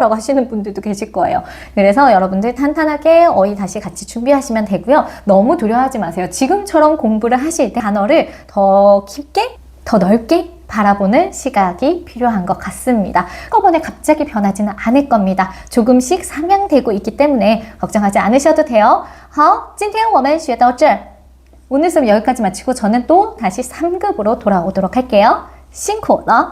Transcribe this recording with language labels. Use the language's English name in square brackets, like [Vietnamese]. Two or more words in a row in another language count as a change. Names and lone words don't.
[Korean] 라고 하시는 분들도 계실 거예요. 그래서 여러분들 탄탄하게 어휘 다시 같이 준비하시면 되고요. 너무 두려워하지 마세요. 지금처럼 공부를 하실 때 단어를 더 깊게, 더 넓게 바라보는 시각이 필요한 것 같습니다. 한꺼번에 갑자기 변하지는 않을 겁니다. 조금씩 상향되고 있기 때문에 걱정하지 않으셔도 돼요. [Chinese] 好，今天我们学到这儿. [Korean] 오늘 수업 여기까지 마치고 저는 또 다시 3급으로 돌아오도록 할게요. [Chinese] 辛苦了.